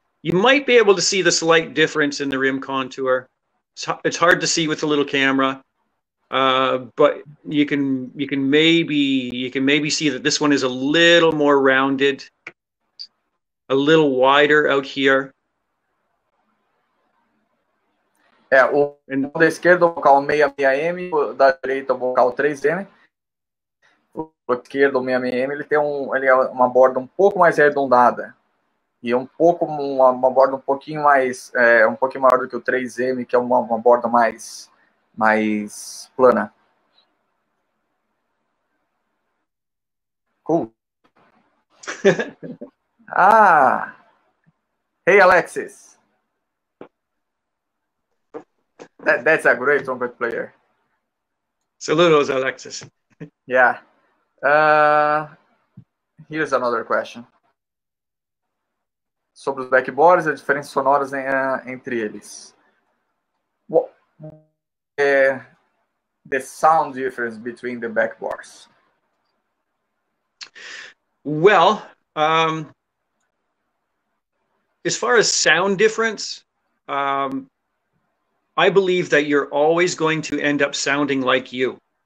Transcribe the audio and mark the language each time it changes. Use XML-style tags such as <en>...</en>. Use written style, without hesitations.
<en>You might be able to see the slight difference in the rim contour. It's hard to see with the little camera, but you can maybe see that this one is a little more rounded, a little wider out here.</en> <pt>O da esquerda, o vocal 66M, o da direita, o vocal 3M. O esquerdo, o 66M, ele é uma borda um pouco mais arredondada. E uma borda um pouquinho mais, um pouquinho maior do que o 3M, que é uma borda mais plana.</pt> <en>Cool. Hey Alexis. That's a great trumpet player.</en> <es>Saludos, Alexis.</es> <en>Yeah. Here's another question.</en> <pt>Sobre os backboards e as diferenças sonoras entre eles.</pt> <en>What the sound difference between the backboards? Well, as far as sound difference, I believe that you're always going to end up sounding like you.</en>